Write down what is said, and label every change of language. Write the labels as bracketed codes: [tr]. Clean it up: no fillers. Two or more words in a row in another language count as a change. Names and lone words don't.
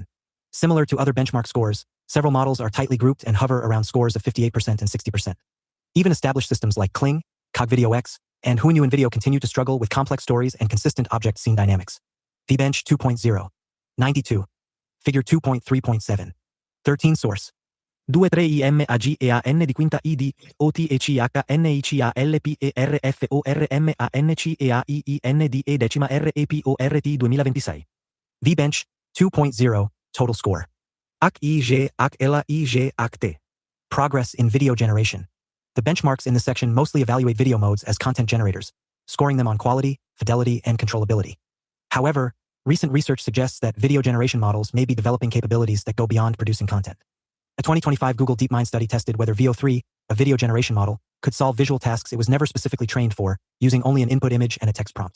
[en] Similar to other benchmark scores, several models are tightly grouped and hover around scores of 58% and 60%. Even established systems like Kling, CogVideoX, and Huinyu Video continue to struggle with complex stories and consistent object-scene dynamics. VBench 2.0. 92. Figure 2.3.7. 13 Source. 23IMAGEAN di quinta ID, OTHNICALEPERFORMANCEAIIINDE decima REPORT 2026. VBench 2.0 Total Score. HIG-HLIG-ACT. Progress in video generation. The benchmarks in this section mostly evaluate video modes as content generators, scoring them on quality, fidelity, and controllability. However, recent research suggests that video generation models may be developing capabilities that go beyond producing content. A 2025 Google DeepMind study tested whether VO3, a video generation model, could solve visual tasks it was never specifically trained for, using only an input image and a text prompt.